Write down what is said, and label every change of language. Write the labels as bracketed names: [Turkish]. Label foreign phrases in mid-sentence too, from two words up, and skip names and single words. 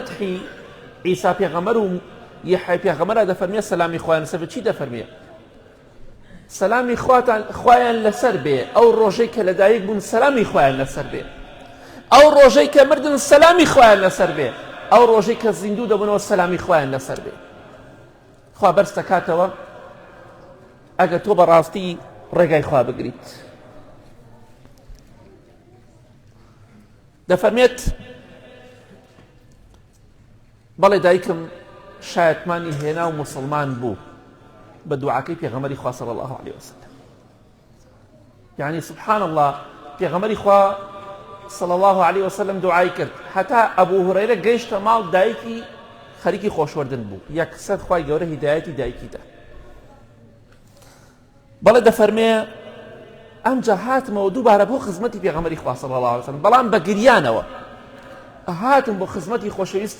[Central Kurdish] مەدحی عیسا پێغەمبەر و یەحیا پێغەمبەرە دەفەرمێ سەلامی خوایان لەسەر بێ چی دەفەرمێ سەلامی خوایان لەسەر بێ ئەو ڕۆژەی کە لەدایک بوون سەلامی خوایان لەسەر بێ ئەو ڕۆژەی کە مردن سەلامی خوایان لەسەر بێ ئەو ڕۆژەی کە زیندوو دەبنەوە سەلامی خوایان لەسەر بێ خوا بەرز دەکاتەوە ئەگەر تۆ بەڕاستی ڕێگای خوا بگریت دەفەرمێت بەڵێ دایکم شایەتمانی هێنا و مسلمان بوو بە دوعاکەی پێغەمبەری خوا [Arabic] صلی الله عليه وسلم يعني سبحان الله [Central Kurdish] پێغەمبەری خوا [Arabic] صلی الله عليه وسلم [Central Kurdish] دوعای کرد هەتا ئەبوو هورەیرە گەیشتە ماڵ دایکی خەریکی خۆشوەردن بوو یەکسەر خوای گەورە هیدایەتی دایکی دا بەڵێ دەفەرمێ ئەمجا هاتمەوە دووبارە بۆ خزمەتی پێغەمبەری خوا [Arabic] صلی الله عليه وسلم [Central Kurdish] بەڵام بە گریانەوە هاتم بۆ خزمەتی خۆشەویستی